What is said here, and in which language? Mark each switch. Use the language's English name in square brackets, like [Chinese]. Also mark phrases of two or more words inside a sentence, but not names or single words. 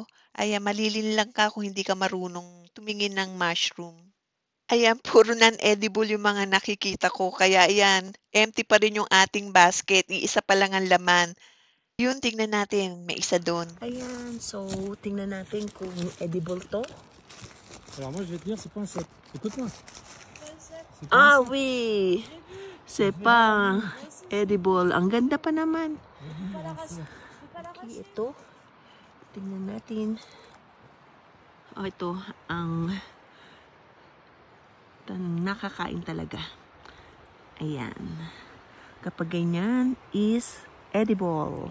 [Filipino] Ayan, malilin lang ka kung hindi ka marunong tumingin ng mushroom. Ayan, puro non-edible yung mga nakikita ko. Kaya ayan, empty pa rin yung ating basket. Iisa pa lang ang laman. Yun, tingnan natin. May isa doon. Ayan, so tingnan natin kung edible to. [French] Alors moi je vais te dire c'est pas un cep. Écoute-moi. Ah, oui! C'est pas edible. [Filipino] Ang ganda pa naman. Okay, ito. Tingnan natin. Oh, ito. Ang nakakain talaga. Ayan. Kapag ganyan is edible.